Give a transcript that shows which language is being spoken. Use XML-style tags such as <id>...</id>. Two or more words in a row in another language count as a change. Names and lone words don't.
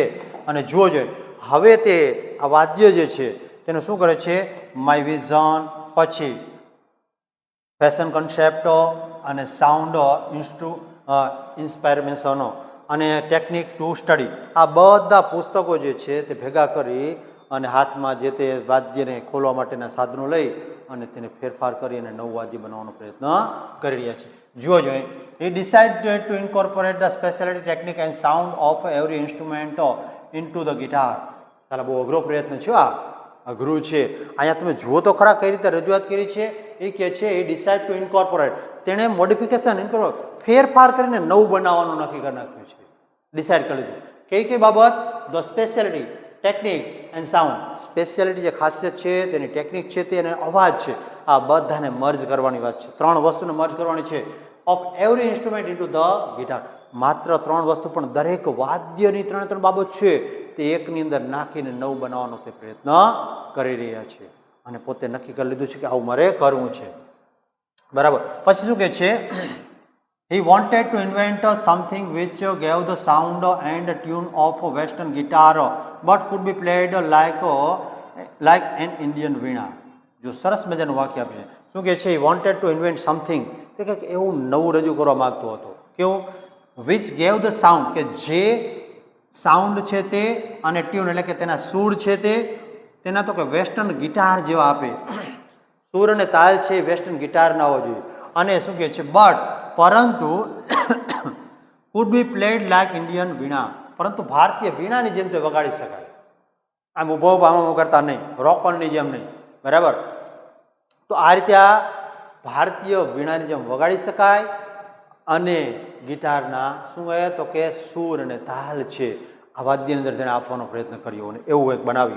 <gu>અને જુઓ જોઈએ હવે તે આ વાદ્ય જે છે તેનું શું કરે છે,</gu> <en>my vision,</en> <gu>પછી</gu> <en>fashion concept</en> <gu>અને</gu> <en>sound inspirations,</en> <gu>અને</gu> <en>technique to study,</en> <gu>આ બધા પુસ્તકો જે છે તે ભેગા કરી અને હાથમાં જે તે વાદ્યને ખોલવા માટેના સાધનો લઈ અને તેને ફેરફાર કરી અને નવું વાદ્ય બનાવવાનો પ્રયત્ન કરી રહ્યા છે. જુઓ જોઈએ,</gu> <en>he decided to incorporate the specialty technique and sound of every instrument into the guitar.</en> <gu>ચાલો, બહુ અઘરો પ્રયત્ન છે, આ અઘરું છે. અહીંયા તમે જુઓ તો ખરા કઈ રીતે રજૂઆત કરી છે. એ કહે છે</gu> <en>he decided to incorporate,</en> <gu>તેણે મોડિફિકેશન ફેરફાર કરીને નવું બનાવવાનું નક્કી કરી નાખ્યું છે, ડિસાઇડ કરી લીધું. કઈ કઈ બાબત?</gu> <en>The speciality, technique and sound.</en> <gu>સ્પેશિયાલિટી જે ખાસિયત છે, તેની ટેકનિક છે તે અને અવાજ છે, આ બધાને મર્જ કરવાની વાત છે. ત્રણ વસ્તુને મર્જ કરવાની છે.</gu> <en>of every instrument into the guitar.</en> <gu>માત્ર ત્રણ વસ્તુ, પણ દરેક વાદ્યની ત્રણ બાબત છે તે એકની અંદર નાખીને નવું બનાવવાનો તે પ્રયત્ન કરી રહ્યા છે અને પોતે નક્કી કરી લીધું છે કે આવું મારે કરવું છે. બરાબર. પછી શું કહે છે?</gu> <en>He wanted to invent something which gave the sound and tune of western guitar but could be played like an Indian veena.</en> <gu>જો સરસ મજાનું વાક્ય આપે છે. શું કહે છે?</gu> <en>He wanted to invent something,</en> <gu>તે કંઈક એવું નવું રજૂ કરવા માંગતો હતો. કેવું?</gu> <en>which gave the sound,</en> <gu>કે જે સાઉન્ડ છે તે અને ટ્યુન એટલે કે તેના સૂર છે તે તેના તો કે</gu> <en>western guitar</en> <gu>જેવા આપે. સૂર અને તાલ છે</gu> <en>western guitar</en> <gu>ના હોવો જોઈએ. અને શું કહે છે? પરંતુ</gu> <en>could be played like Indian veena,</en> <gu>પરંતુ ભારતીય વીણાની જેમ તે વગાડી શકાય. આમ ઉભો આમ કરતા નહીં, રોકનની જેમ નહીં. બરાબર. તો આ રીતે આ ભારતીય વીણાની જેમ વગાડી શકાય અને ગિટારના શું કહે તો કે સૂર અને તાલ છે આ વાદ્યની અંદર તેને આપવાનો પ્રયત્ન કર્યો અને એવું એક બનાવ્યું.</gu>